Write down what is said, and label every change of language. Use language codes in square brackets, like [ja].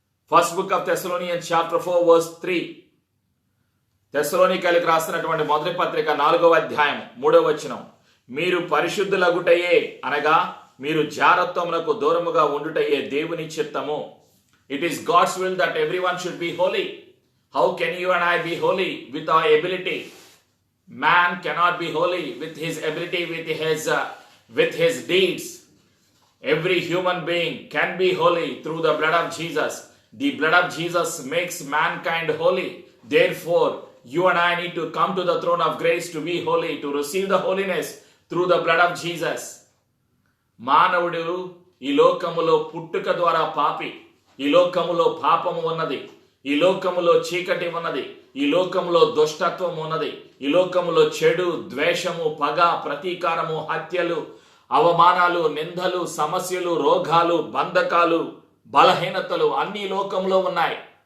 [en] First book of Thessalonians chapter 4 verse 3. [te] తెస్సలోనికైలకు రాసినటువంటి మొదటి పత్రిక 4వ అధ్యాయం 3వ వచనం. మీరు పరిశుద్ధులగుటయే అనగా మీరు జారత్వమునకు దూరముగా ఉండుటయే దేవుని చిత్తము. [en] It is God's will that everyone should be holy. How can you and I be holy with our ability? Man cannot be holy with his ability, with his deeds. Every human being can be holy through the blood of Jesus. The blood of Jesus makes mankind holy. Therefore, you and I need to come to the throne of grace to be holy, to receive the holiness through the blood of Jesus. [te] మానవుడు ఈ లోకములో పుట్టుక ద్వారా పాపి. ఈ లోకములో పాపము ఉన్నది, ఈ లోకములో చీకటి ఉన్నది, ఈ లోకములో దుష్టత్వం ఉన్నది, ఈ లోకములో చెడు, ద్వేషము, పగ, ప్రతీకారము, హత్యలు, అవమానాలు, నిందలు, సమస్యలు, రోగాలు, బంధకాలు, బలహీనతలు అన్ని లోకంలో ఉన్నాయి.